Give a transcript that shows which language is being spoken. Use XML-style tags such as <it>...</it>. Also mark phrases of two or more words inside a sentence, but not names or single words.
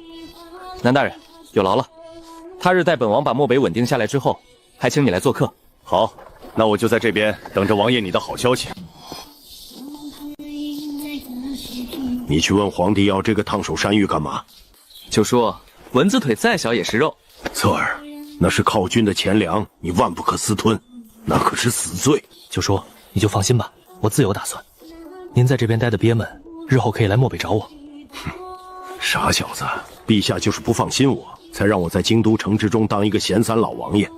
<zh>南大人，有勞了。他日待本王把漠北穩定下來之後，還請你來做客。好，那我就在這邊等着王爺你的好消息。你去問皇帝要這個燙手山芋幹嘛？就說蚊子腿再小也是肉。策兒， 那是靠軍的錢糧，你萬不可私吞，那可是死罪。九叔，你就放心吧，我自有打算。您在这邊待得憋悶，日後可以來漠北找我。哼，傻小子，陛下就是不放心我，才讓我在京都城之中當一個閒散老王爺。</zh>